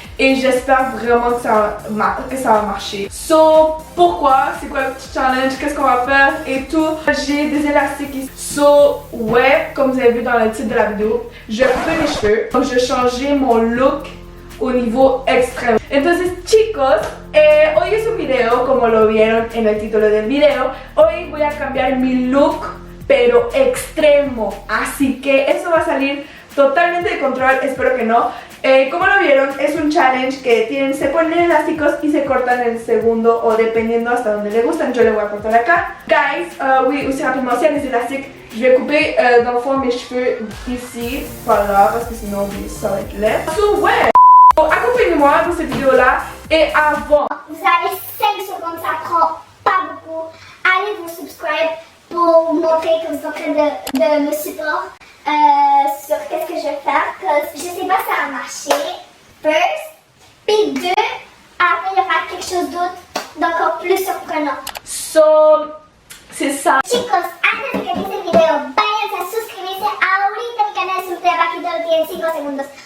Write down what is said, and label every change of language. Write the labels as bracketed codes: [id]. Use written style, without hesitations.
[fr] Et j'espère vraiment que ça va marcher. So, pourquoi? C'est quoi le petit challenge? Qu'est-ce qu'on va faire? Et tout. J'ai des élastiques ici. So, ouais, comme vous avez vu dans le titre de la vidéo, je vais couper mes cheveux. Donc, je vais changer mon look au niveau extremo. [es] Entonces, chicos, hoy es un video, como lo vieron en el título del video. Hoy voy a cambiar mi look, pero extremo. Así que eso va a salir totalmente de control, espero que no. Como lo vieron, es un challenge que se ponen elásticos y se cortan en el segundo o dependiendo hasta donde le gustan. Yo le voy a cortar acá. [fr] Guys, oui, aussi rapidement, s'il y a des élastiques, je vais couper dans le fond mes cheveux ici, voilà, parce que sinon ça va être laid. So, ouais, accompagnez-moi dans cette vidéo-là et avant. Vous avez 5 secondes, ça prend pas beaucoup. Allez vous subscribe pour montrer que vous êtes en train de me supporter. Sur qu'est-ce que je vais faire, parce que je sais pas si ça va marcher. First, puis 2, après il y aura quelque chose d'autre d'encore plus surprenant. So, c'est ça. [es] Chicos, antes de que empiece el video, váyanse a suscribirse ahorita a mi canal si ustedes abajito lo tienen 5 segundos.